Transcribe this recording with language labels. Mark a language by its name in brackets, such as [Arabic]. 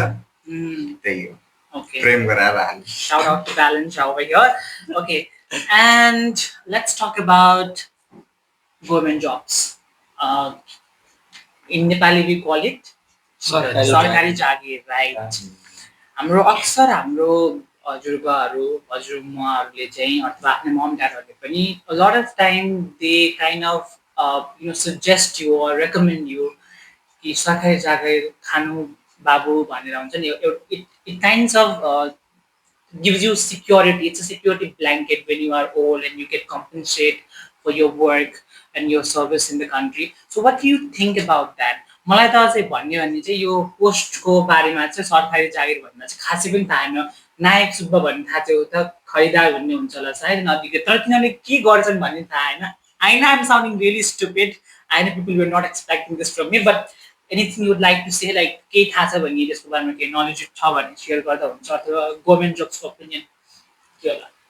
[Nepali] mm. त्यही हो [English] Okay. [Nepali] प्रेम गराएर हाल्नु [English] Shout out to Balance over here. Okay, and let's talk about government jobs. In Nepali, we call it [Nepali] सरकारी जागिर, [English] right? [Nepali] हाम्रो अक्सर हाम्रो हजुरबाहरू हजुरमुवाहरूले चाहिँ अथवा आफ्नो मम ड्याडहरूले पनि [English] a lot of time they kind of suggest you or recommend you [Nepali] कि सरकारी जागिर खानु बाबु भनेर हुन्छ नि [English] it kinds of gives you security. It's a security blanket when you are old and you get compensated for your work and your service in the country. So what do you think about that? [Nepali] मलाई त अझै भन्यो भने चाहिँ यो पोस्टको बारेमा चाहिँ सरकारी जागिर भन्दा चाहिँ खासै पनि थाहा छैन नायक सुब्बा भन्ने थाहा थियो त खरिदार भन्ने हुन्छ होला सायद नदीको तर तिनीहरूले के गर्छन् भन्ने थाहा छैन [English] I know I'm sounding really stupid. I know people were not expecting this from me, but anything you would like to say, like [Nepali] केही थाहा छ भने त्यसको बारेमा केही नलेज छ भने सेयर गर्दा हुन्छ अथवा गभर्नमेन्ट जब्सको ओपिनियन के होला